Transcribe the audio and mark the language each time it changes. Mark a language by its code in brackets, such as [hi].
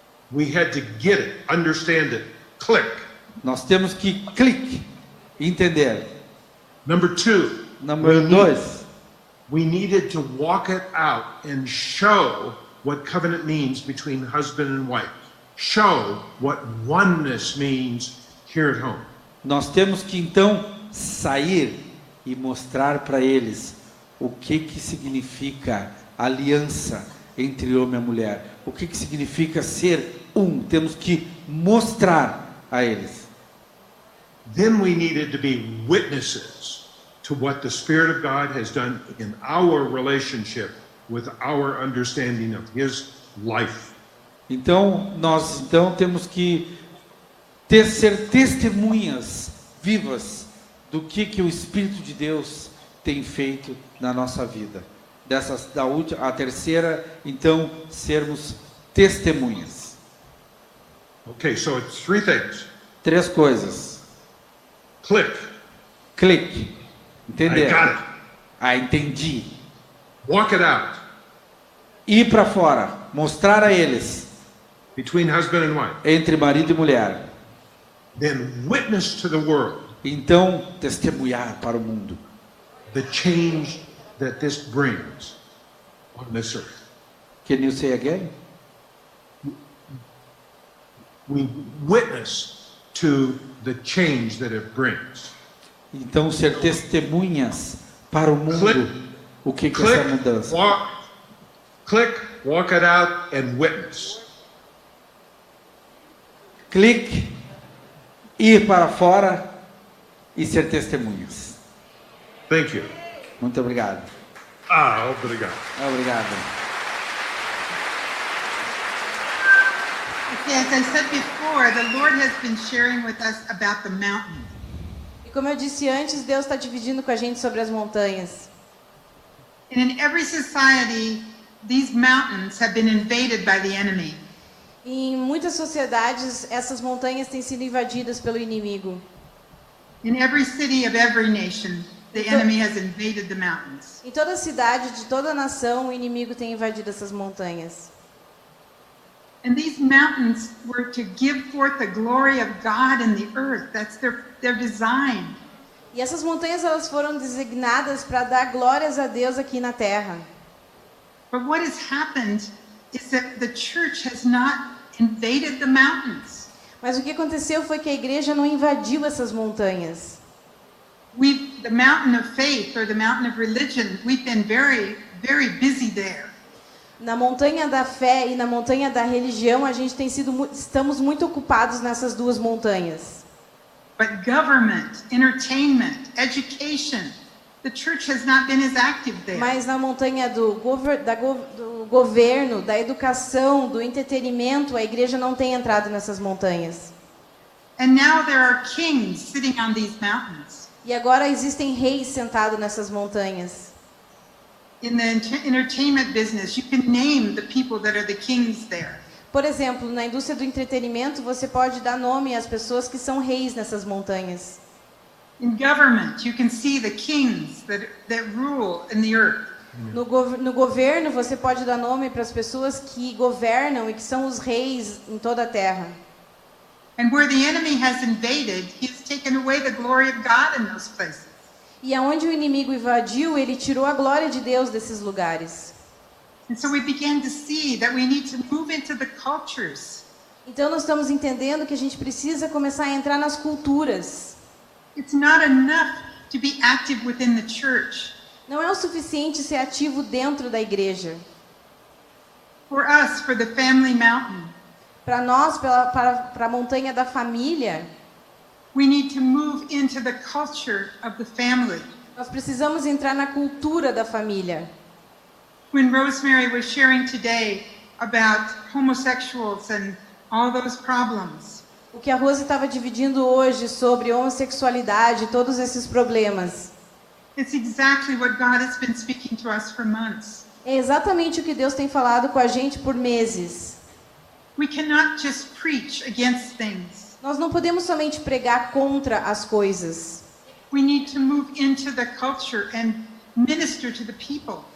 [en] We had to get it, understand it, click. [pt] Nós temos que clique, entender. [en] Number 2, [pt] Número 2, [en] we needed to walk it out and show what covenant means between husband and wife. Show what oneness means here at home. [pt] nós temos que então sair e mostrar para eles o que significa aliança entre homem e mulher, o que significa ser um. Temos que mostrar a eles. [en] Then we needed to be witnesses to what the Spirit of God has done in our relationship with our understanding of His life. [pt] Então, nós temos que ser testemunhas vivas do que o Espírito de Deus tem feito na nossa vida. A terceira, então, sermos testemunhas. [en] Okay, so it's 3 things. [pt] 3 coisas. [en] Click. [pt] Clique. Entender. [en] I got it. [pt] Entendi. [en] Walk it out [pt] Ir para fora. Mostrar a eles. [en] between husband and wife. [pt] Entre marido e mulher. [en] Then witness to the world [pt] Então, testemunhar para o mundo. [en] the change that this brings on this earth. Can you say again? We witness to the change that it brings. [pt] Então, ser testemunhas para o mundo. [en] Click. [pt] O que é essa mudança? [en] Walk it out and witness. [pt] Clique, ir para fora e ser testemunhas. [en] Thank you. [pt] Muito obrigado. Obrigado. Obrigado. [en] Okay, as I said before, the Lord has been sharing with us about the mountain. [pt] E como eu disse antes, Deus está dividindo com a gente sobre as montanhas. [en] And in every society, these mountains have been invaded by the enemy. [pt] E em muitas sociedades, essas montanhas têm sido invadidas pelo inimigo. [en] In every city of every nation, the enemy has invaded the mountains. [pt] Em toda cidade, de toda nação, o inimigo tem invadido essas montanhas. [en] And these mountains were to give forth the glory of God in the earth. That's their design. [pt] E essas montanhas elas foram designadas para dar glórias a Deus aqui na terra. [en] But what has happened is that the church has not invaded the mountains. [pt] Mas o que aconteceu foi que a igreja não invadiu essas montanhas. [en] The mountain of faith or the mountain of religion, we've been very very busy there. [pt] Na montanha da fé e na montanha da religião, a gente estamos muito ocupados nessas duas montanhas. [en] But government, entertainment, education, the church has not been as active there. [pt] Mas na montanha do governo, da educação, do entretenimento, a igreja não tem entrado nessas montanhas. [en] And now there are kings sitting on these mountains. [pt] E agora existem reis sentados nessas montanhas. [en] In the entertainment business, you can name the people that are the kings there. [pt] Por exemplo, na indústria do entretenimento, você pode dar nome às pessoas que são reis nessas montanhas. [en] In government, you can see the kings that rule in the earth. [pt] No governo, você pode dar nome para as pessoas que governam e que são os reis em toda a terra. [en] And where the enemy has invaded, he has taken away the glory of God in those places. [pt] E aonde o inimigo invadiu, ele tirou a glória de Deus desses lugares. [en] And so we began to see that we need to move into the cultures. [pt] Então nós estamos entendendo que a gente precisa começar a entrar nas culturas. [en] It's not enough to be active within the church. [pt] Não é o suficiente ser ativo dentro da igreja. [en] For us, for the family mountain, [pt] Para nós, para a montanha da família, [en] we need to move into the culture of the family. [pt] nós precisamos entrar na cultura da família. [en] When Rosemary was sharing today about homosexuals and all those problems, [pt] O que a Rose estava dividindo hoje sobre homossexualidade, todos esses problemas, [en] it's exactly what God has been speaking to us for months. [pt] é exatamente o que Deus tem falado com a gente por meses. [en] We cannot just preach against things. [pt] Nós não podemos somente pregar contra as coisas. [en] We need to move into the culture and minister to the people.